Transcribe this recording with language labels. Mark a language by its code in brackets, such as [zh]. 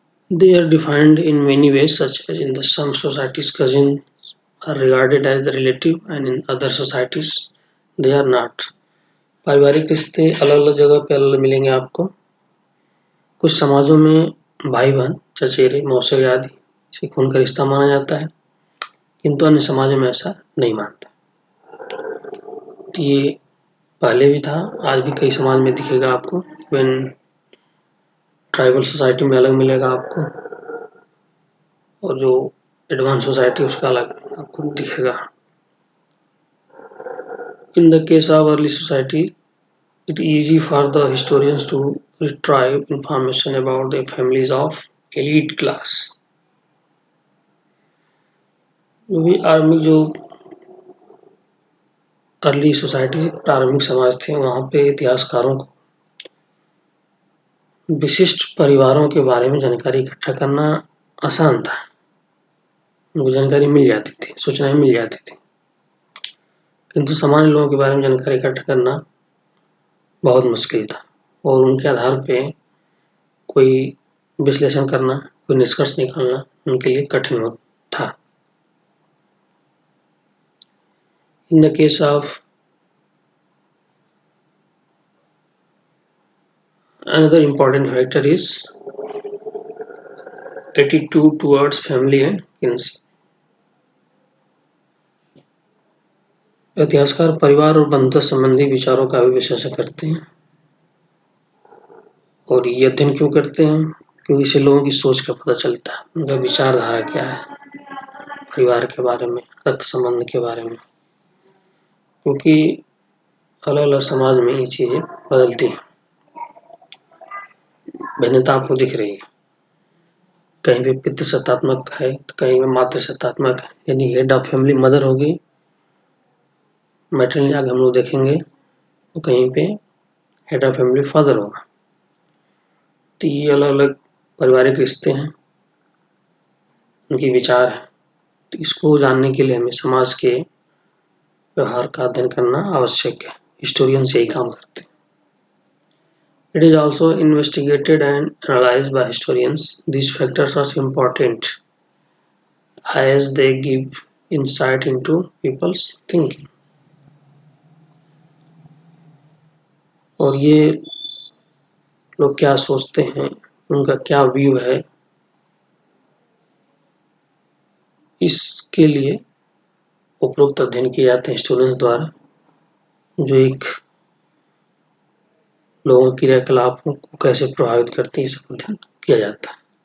[en] They are defined in many ways, such as in some societies cousins are regarded as the relative and in other societies they are not. [hi] पारिवारिक रिश्ते अलग अलग जगह पे अलग मिलेंगे आपको। कुछ समाजों में भाई बहन, चचेरे, मौसेरे आदि से खून का रिश्ता माना जाता है, किंतु अन्य समाजों में ऐसा नहीं मानता। तो ये पहले भी था, आज भी कई समाज में दिखेगा आपको। ट्राइबल सोसाइटी में अलग मिलेगा आपको और जो एडवांस सोसाइटी उसका अलग आपको दिखेगा। [en] In the case of early society, it is easy for the historians to retrieve information about the families of elite class. [hi] जो अर्ली सोसाइटी, प्रारंभिक समाज थे, वहां पे इतिहासकारों को विशिष्ट परिवारों के बारे में जानकारी इकट्ठा करना आसान था। उनको जानकारी मिल जाती थी, सूचनाएं मिल जाती थी, किंतु सामान्य लोगों के बारे में जानकारी इकट्ठा करना बहुत मुश्किल था और उनके आधार पे कोई विश्लेषण करना, कोई निष्कर्ष निकालना उनके लिए कठिन था। [en] In the case of another important factor is attitude towards family and kinship. [hi] इतिहासकार परिवार और बंधुता संबंधी विचारों का भी विश्लेषण करते हैं और ये अध्ययन क्यों करते हैं? क्योंकि इससे लोगों की सोच का पता चलता है, उनका विचारधारा क्या है परिवार के बारे में, रक्त संबंध के बारे में। क्योंकि अलग अलग समाज में ये चीज़ें बदलती हैं, भिन्नता आपको दिख रही है। कहीं पे पितृसत्तात्मक है तो कहीं पे मातृसत्तात्मक है, यानी हेड ऑफ फैमिली मदर होगी, मैट्रिलिनियल हम लोग देखेंगे, तो कहीं पे हेड ऑफ फैमिली फादर होगा। तो ये अलग अलग पारिवारिक रिश्ते हैं, उनके विचार हैं। तो इसको जानने के लिए हमें समाज के व्यवहार का अध्ययन करना आवश्यक है। हिस्टोरियन यही काम करते हैं। [en] It is also investigated and analyzed by historians. These factors are important as they give insight into people's thinking. [hi] और ये लोग क्या सोचते हैं, उनका क्या व्यू है, इसके लिए उपरोक्त अध्ययन किए जाते हैं स्टूडेंट्स द्वारा, जो एक लोगों के क्रियाकलापों को कैसे प्रभावित करते हैं, इसका अध्ययन किया जाता है।